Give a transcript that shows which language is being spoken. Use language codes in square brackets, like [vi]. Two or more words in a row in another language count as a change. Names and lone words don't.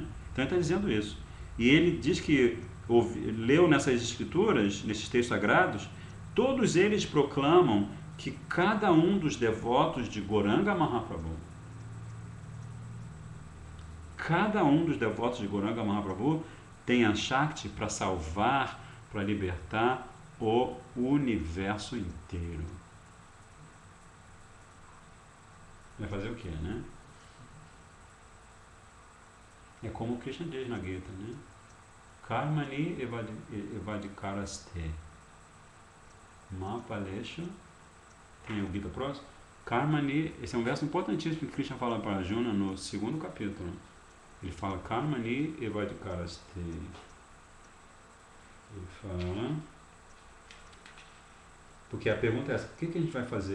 [pt] Então ele está dizendo isso. E ele diz que leu nessas escrituras, nesses textos sagrados, todos eles proclamam que cada um dos devotos de Gauranga Mahaprabhu, tem a Shakti para salvar, para libertar o universo inteiro. Vai fazer o quê, né? É como o Krishna diz na Gita, né? [sa] Karmani evadikaraste. Ma palesha. [pt] Tem o Gita próximo? Karmani, esse é um verso importantíssimo que Krishna fala para Arjuna no 2º capítulo. Ele fala [sa] Karmani evadikaraste. [pt] Ele fala... Porque a pergunta é essa, o que a gente vai fazer?